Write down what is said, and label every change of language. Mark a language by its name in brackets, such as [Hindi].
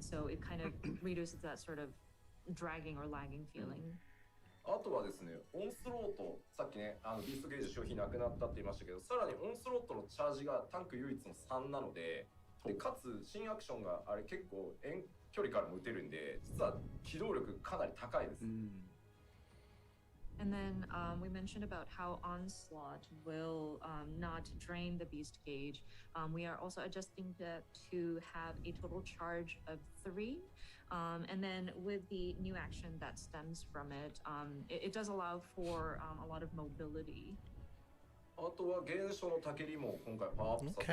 [English] So it kind of reduces that sort of dragging or lagging feeling. [Japanese] あとはですね、オンスロート、さっきね、ビーストゲージ消費なくなったって言いましたけど、さらにオンスロートのチャージがタンク唯一の3なので、かつ新アクションがあれ結構遠距離からも打てるんで、実は機動力かなり高いです。 [English] And then we mentioned about how Onslaught will not drain the beast gauge. We are also adjusting that to have a total charge of 3. And then with the new action that stems from it, it does allow for a lot of mobility. [Japanese] あとは現象のたけりも今回パワーアップさせ